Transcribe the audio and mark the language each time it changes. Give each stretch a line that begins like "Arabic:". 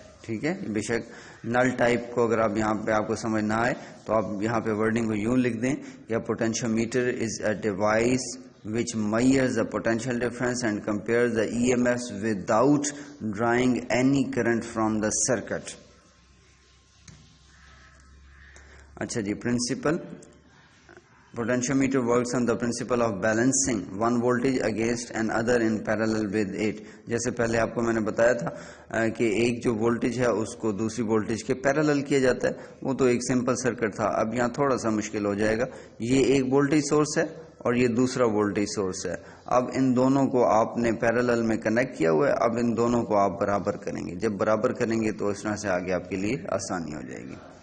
Urdu: ٹھیک ہے, بے شک نل ٹائپ کو اگر آپ یہاں پہ آپ کو سمجھ نہ آئے تو آپ یہاں پہ ورڈنگ کو یوں لکھ دیں کہ
English: پوٹینشیو matter is a device which measures the potential difference and compares the EMFs without drawing any current from the circuit.
Urdu: اچھا جی,
English: Principle potentiometer works on the principle of balancing one voltage against another in parallel with it.
Urdu: جیسے پہلے آپ کو میں نے بتایا تھا کہ ایک جو وولٹیج ہے اس کو دوسری وولٹیج کے پیرالل کیا جاتا ہے. وہ تو ایک سمپل سرکٹ تھا. اب یہاں تھوڑا سا مشکل ہو جائے گا. یہ ایک وولٹیج سورس ہے اور یہ دوسرا وولٹیج سورس ہے. اب ان دونوں کو آپ نے پیرالل میں کنیکٹ کیا ہوا ہے. اب ان دونوں کو آپ برابر کریں گے. جب برابر کریں گے تو اس طرح سے آگے آپ کے لیے آسانی ہو جائے گی.